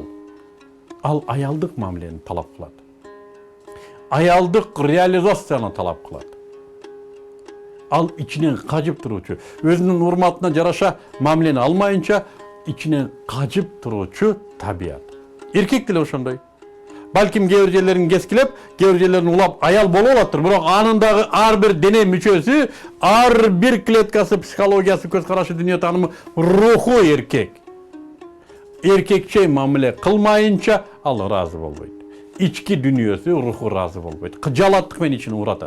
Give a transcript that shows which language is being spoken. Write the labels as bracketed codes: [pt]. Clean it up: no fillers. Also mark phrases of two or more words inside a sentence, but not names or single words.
[ky] Ал аялдык мамилени талап кылат. Аялдык реализацияны талап кылат. Ал ичинен кажып туруучу, өзүнүн урматына жараша мамилени алмайынча ичинен кажып туруучу табият. Эркек деле ошондой. Балким кээ бир жерлерин кескилеп, кээ бир жерлерин улап аял болуп алаттыр. Бирок анындагы ар бир дене мүчөсү, ар бир клеткасы, психологиясы, көз карашы, дүйнө таанымы, руху эркек. Эркекче мамиле кылмайынча ал ыраазы болбойт. Ички дүнүйөсү, руху ыраазы болбойт. Кыжалаттык менен ичин уратат.